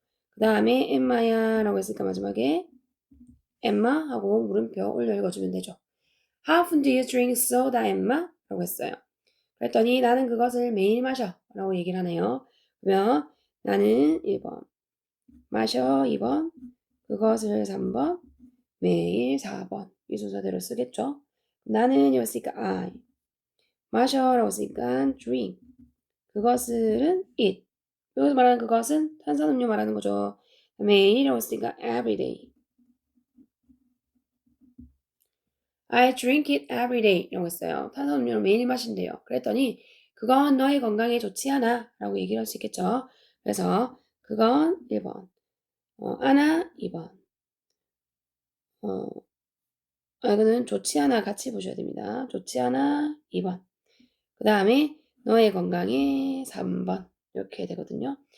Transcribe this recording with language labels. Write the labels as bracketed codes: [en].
[ko] 그 다음에 엠마야 라고 했으니까 마지막에 엠마 하고 물음표 올려 읽어주면 되죠. [en] How often do you drink soda, 엠마? [ko] 라고 했어요. 그랬더니 나는 그것을 매일 마셔 라고 얘기를 하네요. 그러면 나는 1번 마셔 2번 그것을 3번 매일 4번 이 순서대로 쓰겠죠. 나는 이었으니까 I 마셔라고 했으니까 drink 그것은 eat 여기서 말하는 그것은 탄산음료 말하는 거죠. 매일이라고 했으니까 everyday [en] I drink it every day [ko] 라고 했어요. 탄산음료를 매일 마신대요. 그랬더니 그건 너의 건강에 좋지 않아 라고 얘기를 할 수 있겠죠. 그래서 그건 1번 아나 2번 이거는 좋지 않아 같이 보셔야 됩니다. 좋지 않아 2번 그 다음에 너의 건강에 3번 이렇게 되거든요.